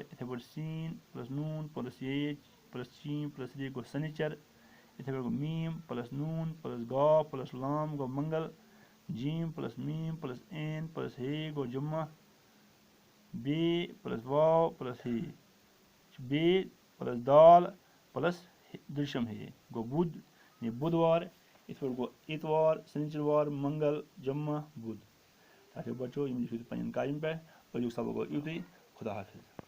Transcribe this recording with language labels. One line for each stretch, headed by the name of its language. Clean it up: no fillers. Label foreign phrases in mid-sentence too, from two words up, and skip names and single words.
Kashmiri: یِتھَے پٲٹھۍ سین پلس نوٗن پلس ایچ پلس شین پلس رے گوٚو سنیچر. یِتھَے پٲٹھۍ گوٚو میٖم پلس نوٗن پلس گاو پلس لام گوٚو منگل. جیم پلس میٖم پلس این پلس ہے گوٚو جمعہ. بے پلس واو پلس ہے بے پلس دال پلس دِرشم ہے گوٚو بدھ یعنی بُدوار. یِتھ پٲٹھۍ گوٚو اتوار سنیچروار منگل جمعہ بدھ. ٹاٹھیو بچو یِم لیکھِو تُہۍ پنٛنٮ۪ن کاپین پٮ۪ٹھ. أزیُک سبق گوٚو یُتُے. خدا حافظ.